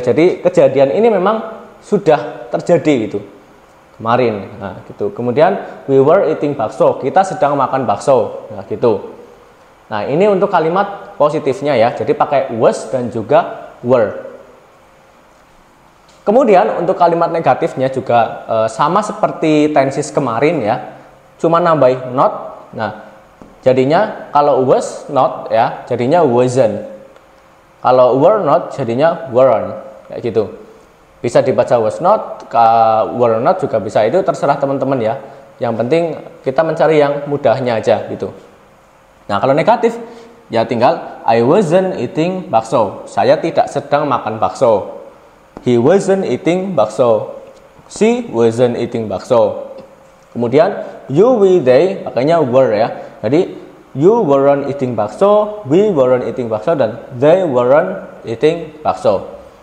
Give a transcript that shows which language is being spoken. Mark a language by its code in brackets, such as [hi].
[id] Jadi kejadian ini memang sudah terjadi gitu kemarin. Nah, gitu. Kemudian [en] we were eating [id] bakso, kita sedang makan bakso. Nah, gitu. Nah, ini untuk kalimat positifnya ya. Jadi pakai was dan juga were. Kemudian untuk kalimat negatifnya juga sama seperti tenses kemarin ya, cuma nambahin not. Nah, jadinya kalau was not ya, jadinya wasn't. Kalau were not, jadinya weren't. Kayak gitu. Bisa dibaca was not, were not juga bisa. Itu terserah teman-teman ya. Yang penting kita mencari yang mudahnya aja gitu. Nah, kalau negatif ya tinggal [en] I wasn't eating [id] bakso. Saya tidak sedang makan bakso. [en] He wasn't eating bakso. She wasn't eating bakso. Kemudian you, we, they pakainya were ya. Jadi you weren't eating bakso, we weren't eating bakso, dan they weren't eating bakso.